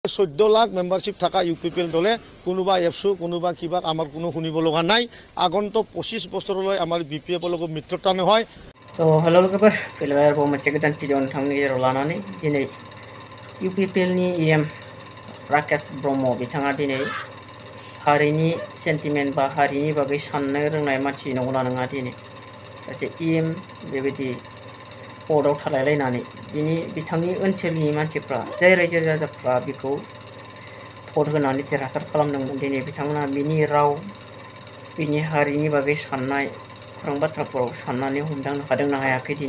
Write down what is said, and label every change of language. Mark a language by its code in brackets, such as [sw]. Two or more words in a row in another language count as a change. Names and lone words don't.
[as] 14 লাখ মেম্বাৰশ্বিপ থকা ইউপিপিএল দলে কোনোবা এফসু কোনোবা কিবা আমাৰ কোনো শুনিব লগা নাই। আগন্তুক 25 বছৰলৈ আমাৰ বিপিএফৰ লগত মিত্ৰতা নহয়। [brx] তো हेलो लोगोफोर फैलायबाय आरोबाव मोनसे गोदान भिडिअ नोंथांनि गेजेराव लानानै दिनै इउपिपिएलनि इएम राकेश ब्रह्म बिथाङा दिनै हारिनि सेन्टिमेन्ट बा हारिनि बागै साननो रोंनाय मानसि नंगौना नङा दिनै सासे इएम बेबायदि पदआव थालायलायनानै बिथांनि ओनसोलनि मानसिफ्रा जाय रायजो राजाफ्रा बिखौ भट होनानै देरहासार खालामदोंमोन दिनै बिथांमोना बिनि राव बिनि हारिनि बागै साननाय खौरां बाथ्राफोराव साननानै हमदांनो हादोंना हायाखै दिनै।